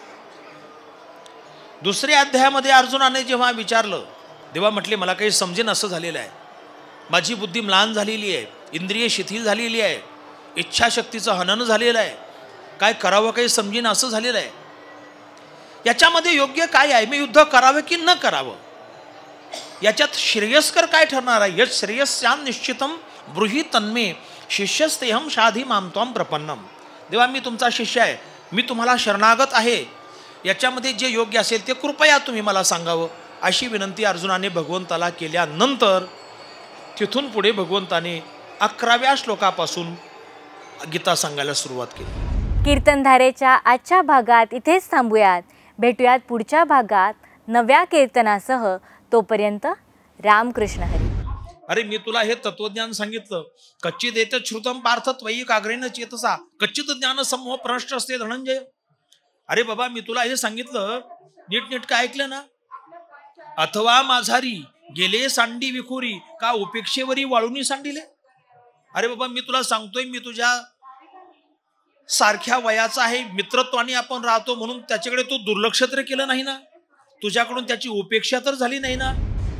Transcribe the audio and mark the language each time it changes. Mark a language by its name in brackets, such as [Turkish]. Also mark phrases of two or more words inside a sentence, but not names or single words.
[Marathi] दुसऱ्या अध्यायामध्ये अर्जुनाने जेव्हा विचारलं देवा म्हटले मला काही समजेन असं झालेलं आहे, माझी बुद्धी म्लान झालेली आहे, इंद्रिय शिथिल झालेली आहे, इच्छाशक्तीचं हनन झालेलं आहे, काय करावं काही समजेन असं झालेलं आहे. याच्यामध्ये योग्य काय आहे, मी युद्ध करावं की न करावं, याच्यात श्रेयस्कर काय ठरणार आहे. [Sanskrit] यत् श्रेयस्यान निश्चितम ब्रूहि तन्मे शिष्यस्तेहम शाधी माम त्वं प्रपन्नम. [Marathi] देवा मी तुमचा शिष्य आहे, मी तुम्हाला शरणागत आहे, याच्यामध्ये जे योग्य असेल ते कृपया तुम्ही मला सांगावं, अशी विनंती अर्जुनाने भगवंताला केल्यानंतर तिथून पुढे भगवंताने 11व्या श्लोकापासून गीता सांगायला सुरुवात केली. कीर्तनधारेच्या आजच्या भागात इथेच थांबूयात. भेटूयात पुढच्या भागात नव्या कीर्तनासह. तोपर्यंत रामकृष्ण हरी. अरे मी तुला हे तत्वज्ञान सांगितलं. [Sanskrit] कच्चित येत श्रुतम पार्थ त्वयी काग्रेन चेतसा कच्चित ज्ञान समूह प्रनष्ट असते धनंजय. [Marathi] अरे बाबा मी तुला हे सांगितलं नीटनेटकं ऐकलं ना. अथवा माझारी गेले सांडी विखुरी का उपेक्षेवरी वाळूनी सांडिले. अरे बाबा मी तुला सांगतोय मी तुझ्या सारख्या वयाचा आहे, मित्रत्वाने आपण राहतो म्हणून त्याच्याकडे तू दुर्लक्ष तर केलं नाही ना, तुझ्याकडून त्याची उपेक्षा तर झाली नाही ना.